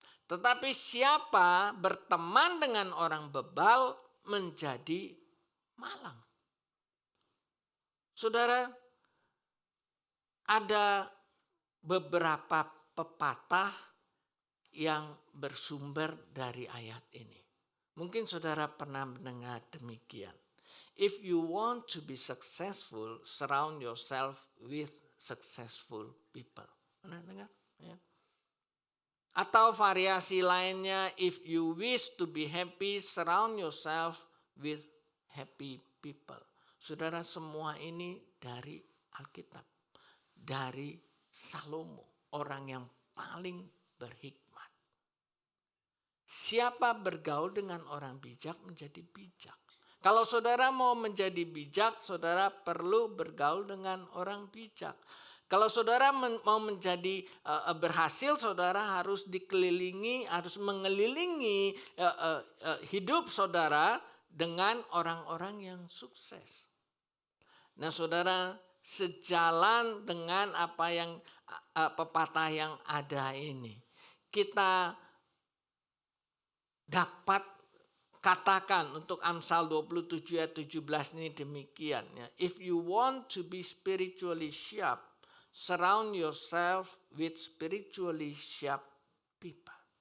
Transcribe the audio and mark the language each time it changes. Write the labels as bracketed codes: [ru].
[id] Tetapi siapa berteman dengan orang bebal menjadi malang. Saudara, ada beberapa pepatah yang bersumber dari ayat ini. Mungkin saudara pernah mendengar demikian. [en] If you want to be successful, surround yourself with successful people. [id] Pernah dengar? Ya. Atau variasi lainnya, [en] if you wish to be happy, surround yourself with happy people. [id] Saudara, semua ini dari Alkitab. Dari Salomo, orang yang paling berhikmat. Siapa bergaul dengan orang bijak menjadi bijak. Kalau saudara mau menjadi bijak, saudara perlu bergaul dengan orang bijak. Kalau saudara mau menjadi berhasil, saudara harus dikelilingi, harus mengelilingi hidup saudara dengan orang-orang yang sukses. Nah saudara, sejalan dengan apa yang pepatah yang ada ini, kita dapat katakan untuk Amsal 27 ayat 17 ini demikian. Ya. [en] If you want to be spiritually sharp, surround yourself with spiritually sharp people.